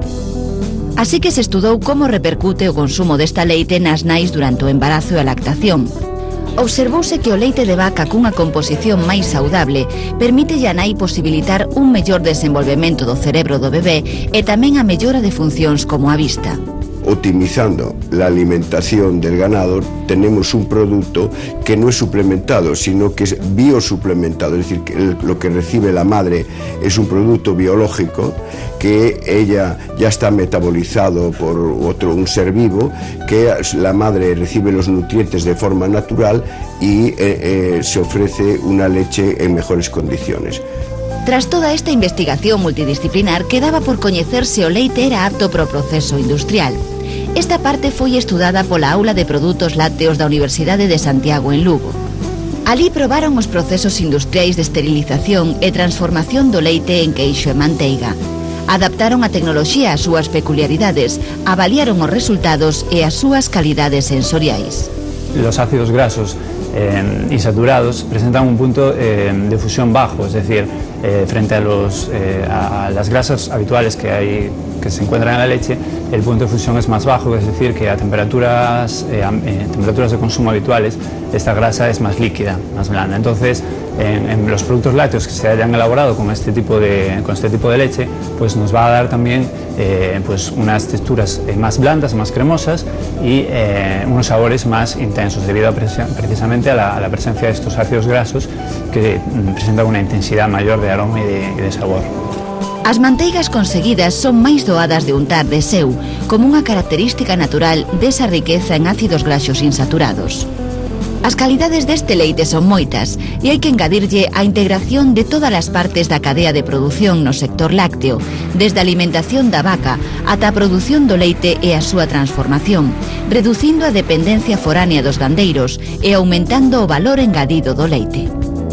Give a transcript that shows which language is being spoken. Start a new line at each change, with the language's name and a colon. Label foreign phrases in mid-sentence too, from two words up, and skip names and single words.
Galician: Así que se estudou como repercute o consumo desta leite nas nais durante o embarazo e a lactación. Observouse que o leite de vaca cunha composición máis saudable permite a nai posibilitar un mellor desenvolvemento do cerebro do bebé e tamén a mellora de funcións como a vista.
Spanish: Optimizando la alimentación del ganado, tenemos un producto que no es suplementado, sino que es biosuplementado, es decir, que lo que recibe la madre es un producto biológico que ella ya está metabolizado por un ser vivo, que la madre recibe los nutrientes de forma natural y se ofrece una leche en mejores condiciones.
Galician: Tras toda esta investigación multidisciplinar, quedaba por coñecer se o leite era apto para o proceso industrial. Esta parte foi estudada pola Aula de Produtos Lácteos da Universidade de Santiago en Lugo. Alí probaron os procesos industriais de esterilización e transformación do leite en queixo e manteiga. Adaptaron a tecnoloxía ás súas peculiaridades, avaliaron os resultados e as súas calidades sensoriais.
Spanish: Los ácidos grasos insaturados presentan un punto de fusión bajo, es decir, frente a las grasas habituales que se encuentran en la leche, el punto de fusión es más bajo, es decir, que a temperaturas de consumo habituales esta grasa es más líquida, más blanda. Entonces, en los productos lácteos que se hayan elaborado con este tipo de leche, pues nos va a dar también pues unas texturas más blandas, más cremosas y unos sabores más intensos debido precisamente a la presencia de estos ácidos grasos que presentan una intensidad mayor de aroma y de sabor.
Galician: As manteigas conseguidas son máis doadas de untar de seu, como unha característica natural desa riqueza en ácidos graxos insaturados. As calidades deste leite son moitas e hai que engadirlle a integración de todas as partes da cadea de produción no sector lácteo, desde a alimentación da vaca ata a produción do leite e a súa transformación, reducindo a dependencia foránea dos gandeiros e aumentando o valor engadido do leite.